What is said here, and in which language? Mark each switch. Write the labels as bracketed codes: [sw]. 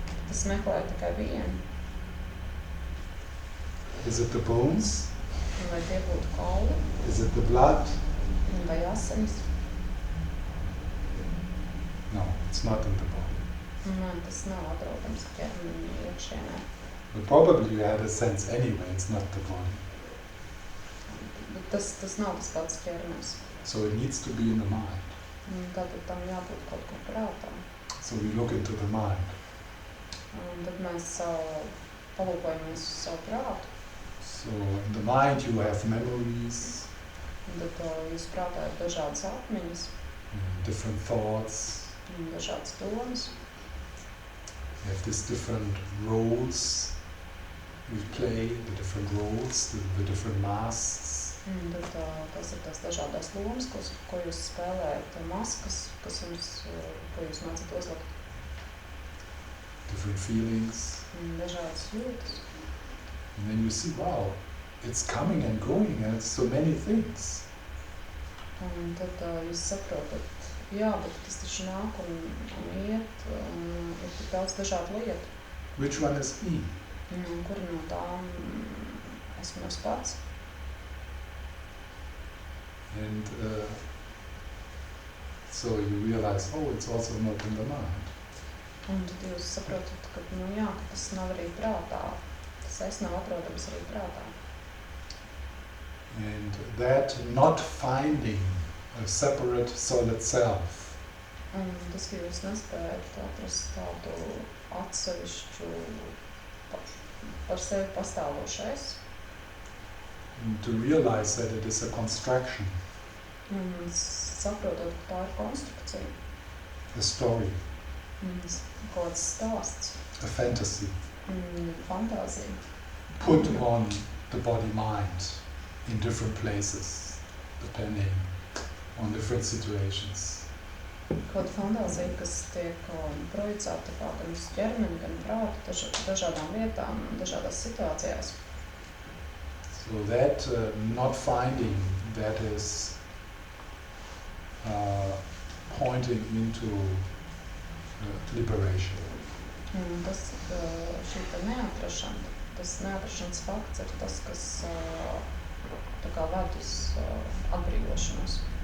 [lv] Es meklēju tikai vienu. [en] Is it the bones? [lv] Un vai tie būtu kauli, [en] Is it the blood? [lv] un vai asinis? [en] No, it's not in the body. [lv] Nē, tas nav atrodams ķermeņa iekšienē. [en] But probably you had a sense anyway, it's not the body. [lv] Bet tas nav tas pats ķermenis. [en] So it needs to be in the mind. [lv] Un tātad tam jābūt kaut kur prātā. [en] So we look into the mind. [lv] Un tad mēs palūkojamies uz savu prātu. [en] So in the mind you have memories, [lv] Un tad jūs prātā ir dažādas atmiņas, [en] different thoughts, [lv] un dažādas domas. [en] you have these different roles you play, the different roles, the different masks. [lv] Un tad tas ir tās dažādās lomas, ko jūs spēlējat, maskas, ko jūs mācat uzlikt, [en] Different feelings. [lv] un dažādas jūtas. [en] And then you see, wow, it's coming and going and it's so many things. [lv] Un tad jūs saprotat, jā, bet tas taču nāk un iet, un ir tik daudz dažādu lietu. [en] Which one is me? [lv] Un kura no tām esmu es pats? [en] And So you realize, oh, it's also not in the mind. [lv] Un tad jūs saprotat, ka, nu jā, ka tas nav arī prātā. Tas es nav atrodams arī prātā. [en] And that not finding a separate solid self [lv] Un tas, ka jūs nespējat atrast tādu atsevišķu par sevi pastāvošais, [en] and to realize that it is a construction, [lv] un saprotot, ka tā ir konstrukcija, [en] a story, [lv] kaut kāds stāsts, [en] a fantasy, [lv] fantāzija, [en] put on the body-mind in different places, depending on different situations. [lv] kaut fantāzija, kas tiek projicēta gan uz ķermeni, gan prātu, dažādām vietām, dažādās situācijās. [en] So that not finding, that is pointing into liberation. [lv] Un tas, šī te neatrašana, tas neatrašanas fakts ir tas, kas tā kā ved uz atbrīvošanos.